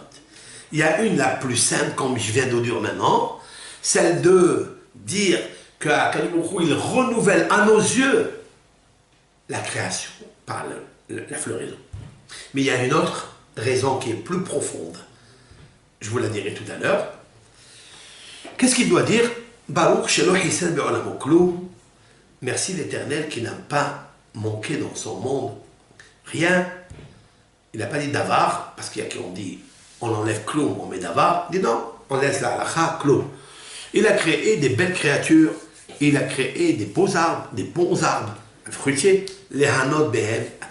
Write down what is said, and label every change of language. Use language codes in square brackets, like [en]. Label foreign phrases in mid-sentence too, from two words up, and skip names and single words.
[fr] Il y a une, la plus simple, comme je viens de dire maintenant, celle de dire qu'Akadosh Baruch Hu, il renouvelle à nos yeux la création par la floraison. Mais il y a une autre raison qui est plus profonde. Je vous la dirai tout à l'heure. Qu'est-ce qu'il doit dire? [he] ברוך שלא חיסר בעולמו כלום. [fr] Merci l'Éternel qui n'a pas manqué dans son monde rien. Il n'a pas dit davar, parce qu'il y a qui ont dit on enlève klum, on met davar. Il dit non, on laisse la halakha klum. Il a créé des belles créatures, il a créé des beaux arbres, des bons arbres, fruitiers, les [he] הנות בהם אדם.